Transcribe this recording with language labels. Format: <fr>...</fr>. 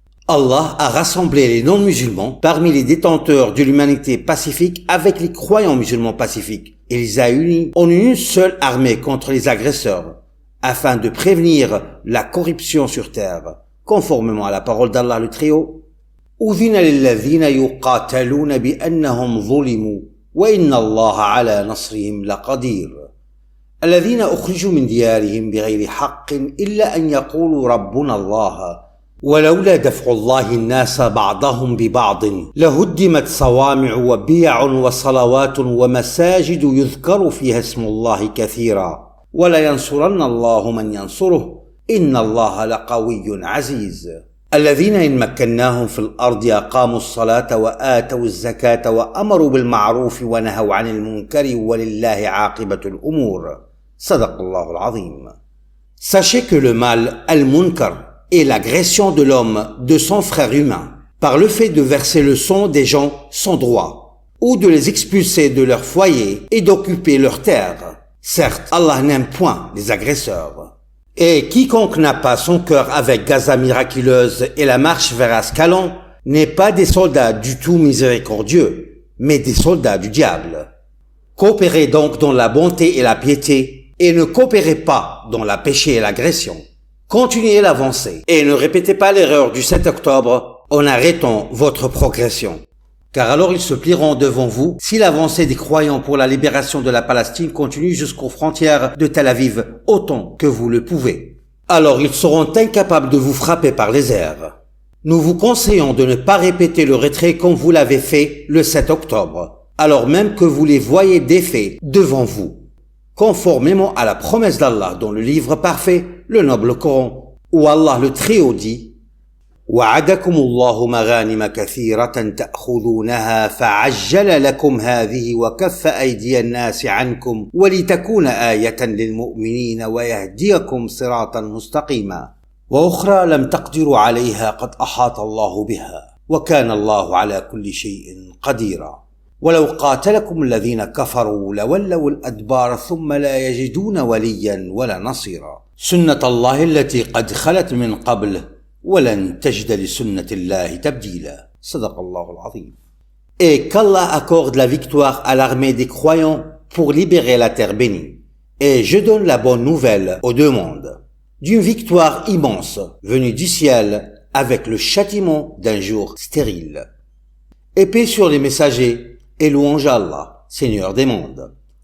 <fr>Allah a rassemblé les non-musulmans parmi les détenteurs de l'humanité pacifique avec les croyants musulmans pacifiques et les a unis en une seule armée contre les agresseurs, afin de prévenir la corruption sur terre, conformément à la parole d'Allah le Très-Haut.</fr> <ar>أذن للذين يقاتلون بأنهم ظلموا وإن الله على نصرهم لقدير الذين أخرجوا من ديارهم بغير حق إلا أن يقولوا ربنا الله ولولا دفع الله الناس بعضهم ببعض لهدمت صوامع وبيع وصلوات ومساجد يذكر فيها اسم الله كثيرا ولينصرن الله من ينصره إن الله لقوي عزيز الذين إن مكناهم في الأرض أقاموا الصلاة وآتوا الزكاة وأمروا بالمعروف ونهوا عن المنكر ولله عاقبة الأمور صدق الله العظيم.</ar> <fr>Sachez que le mal, al-munkar, est l'agression de l'homme de son frère humain, par le fait de verser le sang des gens sans droit, ou de les expulser de leur foyer et d'occuper leur terre. Certes, Allah n'aime point les agresseurs. Et quiconque n'a pas son cœur avec Gaza miraculeuse et la marche vers Ascalon n'est pas des soldats du tout miséricordieux, mais des soldats du diable. Coopérez donc dans la bonté et la piété, et ne coopérez pas dans la péché et l'agression. Continuez l'avancée, et ne répétez pas l'erreur du 7 octobre en arrêtant votre progression. Car alors ils se plieront devant vous si l'avancée des croyants pour la libération de la Palestine continue jusqu'aux frontières de Tel Aviv autant que vous le pouvez. Alors ils seront incapables de vous frapper par les airs. Nous vous conseillons de ne pas répéter le retrait comme vous l'avez fait le 7 octobre, alors même que vous les voyez défaits devant vous. Conformément à la promesse d'Allah dans le livre parfait, le noble Coran, où Allah le Très-Haut dit:</fr> <ar>وعدكم الله مغانم كثيرة تأخذونها فعجل لكم هذه وكف أيدي الناس عنكم ولتكون آية للمؤمنين ويهديكم صراطا مستقيما وأخرى لم تقدروا عليها قد أحاط الله بها وكان الله على كل شيء قديرا ولو قاتلكم الذين كفروا لولوا الأدبار ثم لا يجدون وليا ولا نصيرا سنة الله التي قد خلت من قبل ولن تجد لسنة الله تبديلا صدق الله العظيم.</ar> <fr>Et qu'Allah accorde la victoire à l'armée des croyants pour libérer la terre bénie. Et je donne la bonne nouvelle aux deux mondes, d'une victoire immense venue du ciel avec le châtiment d'un jour stérile. Et paix sur les messagers et louange à Allah, Seigneur des mondes.</fr>